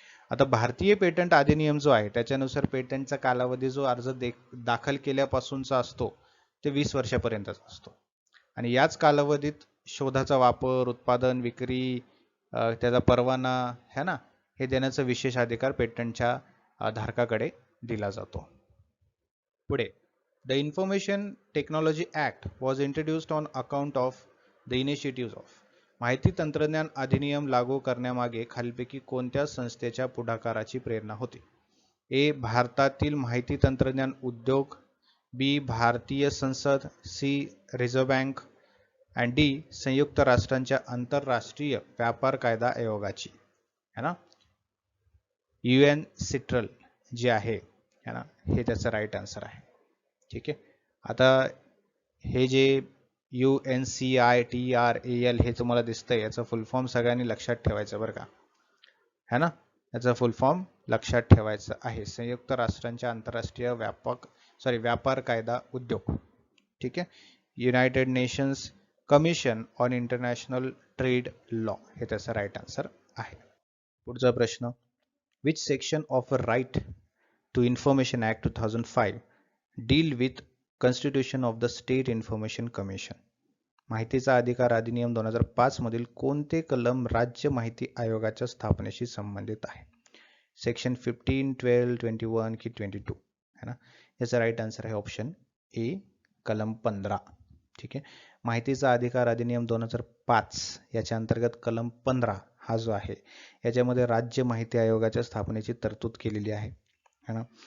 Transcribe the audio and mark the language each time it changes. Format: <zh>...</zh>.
<mr>आता भारतीय पेटंट अधिनियम जो आहे त्याच्यानुसार पेटंटचा कालावधी जो अर्ज दाखल केल्यापासूनचा असतो ते 20 वर्षापर्यंतच असतो. आणि याच कालावधीत शोधाचा वापर, उत्पादन, विक्री, त्याचा परवाना, है ना, हे देण्याचा विशेष अधिकार पेटंटच्या धारकाकडे दिला जातो. पुढे.</mr> <en>The information technology act was introduced on account of the initiative of.</en> <mr>माहिती तंत्रज्ञान अधिनियम लागू करण्यामागे खालीलपैकी कोणत्या संस्थेच्या पुढाकाराची प्रेरणा होती? ए. भारतातील माहिती तंत्रज्ञान उद्योग, बी. भारतीय संसद, C. Reserve bank, and D. संयुक्त राष्ट्रांच्या आंतरराष्ट्रीय व्यापार कायदा आयोगाची, है ना, UN सिट्रल जे आहे, है ना, हे त्याचं राईट आन्सर आहे. ठीक आहे. आता हे जे UNCITRAL हे तुम्हाला दिसतंय, याचं फुल फॉर्म सगळ्यांनी लक्षात ठेवायचं बरं का, है ना. याचा फुल फॉर्म लक्षात ठेवायचं आहे, संयुक्त राष्ट्रांच्या आंतरराष्ट्रीय व्यापार कायदा उद्योग. ठीक आहे, United nations commission on international trade law हे त्याचं राईट आन्सर आहे. पुढचा प्रश्न.</mr> <en>Which section of a Right to Information Act 2005 deal with Constitution of the State Information Commission?</en> <mr>माहितीचा अधिकार अधिनियम 2005 मधील कोणते कलम राज्य माहिती आयोगाच्या स्थापनेशी संबंधित आहे? सेक्शन 15, 12, 21 की 22 है ना? याचा राईट आन्सर आहे ऑप्शन ए, कलम 15. ठीक आहे. माहितीचा अधिकार अधिनियम 2005 याच्या अंतर्गत कलम 15 हा जो आहे याच्यामध्ये राज्य माहिती आयोगाच्या स्थापनेची तरतूद केलेली आहे है ना?</mr>